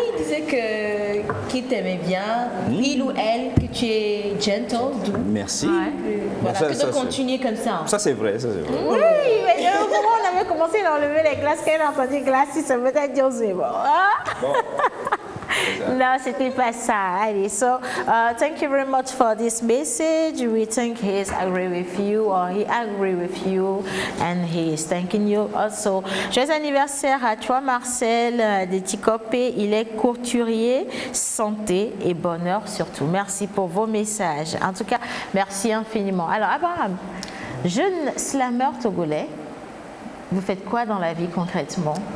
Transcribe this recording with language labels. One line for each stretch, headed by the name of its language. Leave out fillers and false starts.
French: Il disait qu'il t'aimait bien, il ou elle, que tu es gentle, doux. Merci. Ouais. Voilà, ça, que de continuer comme ça. Ça, c'est vrai, Oui, mais au moment où on avait commencé à enlever les glaces, quand elle a entendu glace, ça veut dire c'est bon. Bon. No, c'était pas ça.
English: Allez, so thank you very much for this message. We think he's agree with you or he agree with you and he is thanking you also.
French: Joyeux anniversaire à toi Marcel de Tikopé. Il est couturier, santé et bonheur surtout. Merci pour vos messages. En tout cas, merci infiniment. Alors Abraham, jeune slameur togolais, vous faites quoi dans la vie concrètement?